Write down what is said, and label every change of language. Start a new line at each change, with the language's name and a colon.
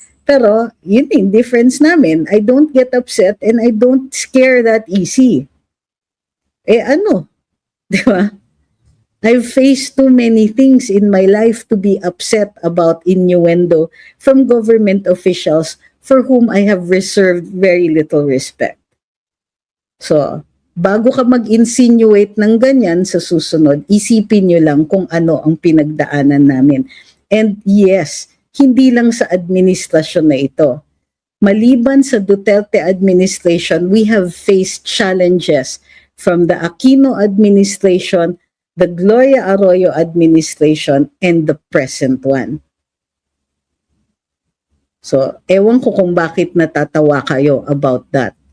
Filipino: Pero, yun yung difference namin.
English: I don't get upset and I don't scare that easy. Di ba? I've faced too many things in my life to be upset about innuendo from government officials for whom I have reserved very little respect.
Filipino: So, bago ka mag-insinuate ng ganyan sa susunod, isipin nyo lang kung ano ang pinagdaanan namin.
English: And yes,
Filipino: hindi lang sa administrasyon na ito. Maliban sa
English: Duterte administration, we have faced challenges from the Aquino administration, the Gloria Arroyo administration, and the present one.
Filipino: So, ewan ko kung bakit natatawa kayo about that.